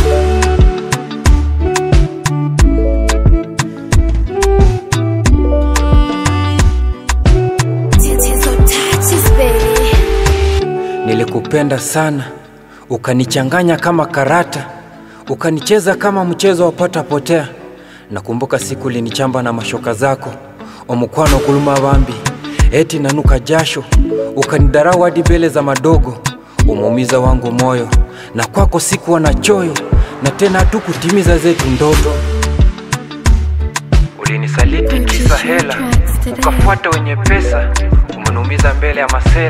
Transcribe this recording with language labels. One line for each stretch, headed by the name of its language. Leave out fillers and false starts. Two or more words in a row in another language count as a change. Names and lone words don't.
Swahili: Nilikupenda sana, ukanichanganya kama karata, ukanicheza kama mchezo wa pata potea. Nakumbuka siku linichamba na mashoka zako,
Ganda: omukwano kuluma bambi,
Swahili: eti nanuka jasho. Ukanidarau hadi mbele za madogo, umuumiza wangu moyo. Na kwako sikuwa na choyo, na tena hatukutimiza zetu ndoto. Ulinisaliti kisa hela, ukafuata wenye pesa, umeniumiza mbele ya masela.